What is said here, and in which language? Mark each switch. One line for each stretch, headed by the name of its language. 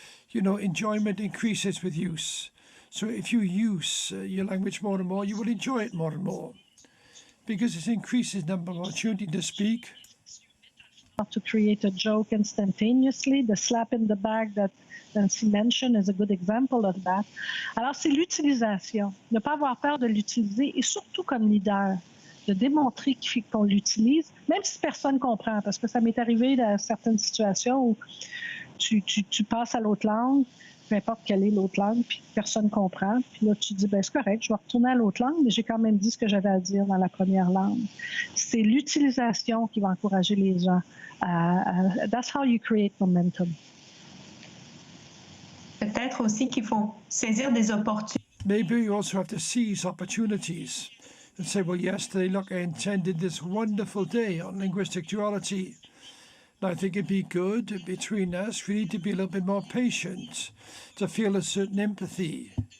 English: You know, enjoyment increases with use. So if you use your language more and more, you will enjoy it more and more, because it increases number of opportunities to speak. To create a joke instantaneously, the slap in the back that Nancy mentioned is a good example of that.
French: Alors, c'est l'utilisation, ne pas avoir peur de l'utiliser, et surtout comme leader, de démontrer qu'on l'utilise, même si personne ne comprend, parce que ça m'est arrivé dans certaines situations où tu passes à l'autre langue, peu importe quelle est l'autre langue, puis personne ne comprend. Puis là, tu dis, ben c'est correct, je vais retourner à l'autre langue, mais j'ai quand même dit ce que j'avais à dire dans la première langue. C'est l'utilisation qui va encourager les gens.
English: That's how you create momentum.
French: Peut-être aussi qu'il faut saisir des opportunités.
English: Maybe you also have to seize opportunities and say, well, yesterday, look, I attended this wonderful day on linguistic duality. And I think it'd be good between us, we need to be a little bit more patient, to feel a certain empathy.